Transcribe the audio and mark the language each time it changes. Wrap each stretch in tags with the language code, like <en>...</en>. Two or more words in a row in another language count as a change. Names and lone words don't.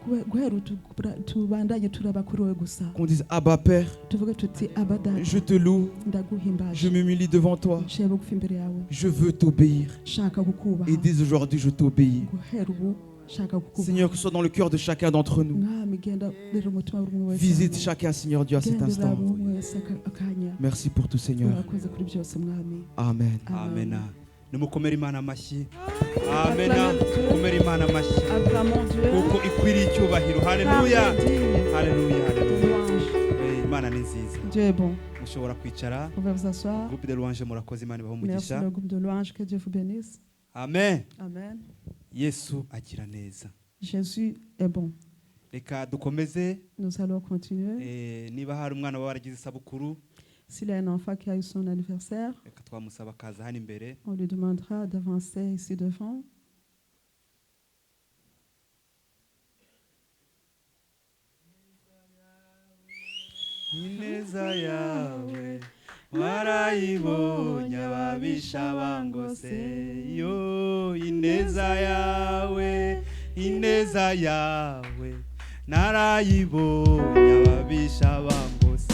<fr>Qu'on dise Abba Père, je te loue, je m'humilie devant toi, je veux t'obéir. Et dès aujourd'hui, je t'obéis. Seigneur, que ce soit dans le cœur de chacun d'entre nous. Visite chacun, Seigneur Dieu, à cet instant. Merci pour tout, Seigneur. Amen. Amen.</fr> <rw>Numukomere Imana amashyi. Amena. Komere Imana amashyi. Kuko ikwiriye icyubahiro. Haleluya. Haleluya. Haleluya. Imana ni nziza.</rw> <fr>Dieu est bon.</fr> <rw>Mushobora kwicara.</rw> <fr>Groupe de louange</fr> <rw>murakoze, Imana ibahe umugisha.</rw> <fr>Merci le groupe de louange, que Dieu vous bénisse. Amen. Amen.</fr> <rw>Yesu agira neza.</rw> <fr>Jésus est bon.</fr> <rw>Reka dukomeze.</rw> <fr>Nous allons continuer.</fr> <rw>Niba hari umwana waragize isabukuru,</rw> <fr>s'il y a un enfant qui a eu son anniversaire, on lui demandera d'avancer ici devant.</fr> <rw>Ineza yawe warayibonye ababisha bangose yo, ineza yawe narayibonye ababisha bangose.</rw>